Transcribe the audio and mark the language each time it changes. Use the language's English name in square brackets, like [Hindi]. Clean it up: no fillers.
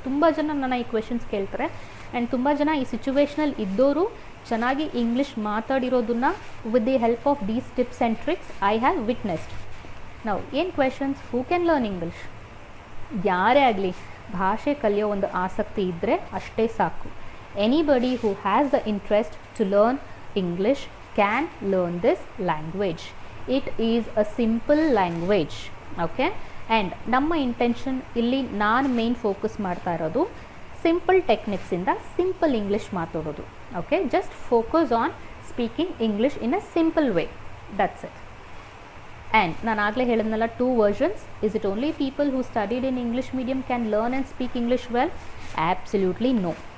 [Kannada] ತುಂಬ ಜನ ನನ್ನ ಈ ಕ್ವೆಶನ್ಸ್ ಕೇಳ್ತಾರೆ, ಆ್ಯಂಡ್ ತುಂಬ ಜನ ಈ ಸಿಚುವೇಶನಲ್ಲಿ ಇದ್ದವರು ಚೆನ್ನಾಗಿ English ಮಾತಾಡಿರೋದನ್ನ [English] With the help of these tips and tricks I have witnessed. [Kannada] ನಾವು ಏನು questions, [English] Who can learn English? [Kannada] ಯಾರೇ ಆಗಲಿ ಭಾಷೆ ಕಲಿಯೋ ಒಂದು ಆಸಕ್ತಿ ಇದ್ದರೆ ಅಷ್ಟೇ ಸಾಕು. [English] Anybody who has the interest to learn English can learn this language. It is a simple language. [Kannada] Okay, and ನಮ್ಮ ಇಂಟೆನ್ಷನ್ ಇಲ್ಲಿ ನಾನು ಮೇನ್ ಫೋಕಸ್ ಮಾಡ್ತಾ ಇರೋದು ಸಿಂಪಲ್ ಟೆಕ್ನಿಕ್ಸಿಂದ ಸಿಂಪಲ್ ಇಂಗ್ಲೀಷ್ ಮಾತಾಡೋದು. [English] Okay, just focus on speaking English in a simple way, that's it. And [Kannada] ನಾನು ಆಗಲೇ ಹೇಳಿದ್ನಲ್ಲ, [English] 2 versions. Is it only people who studied in English medium can learn and speak English well? Absolutely no.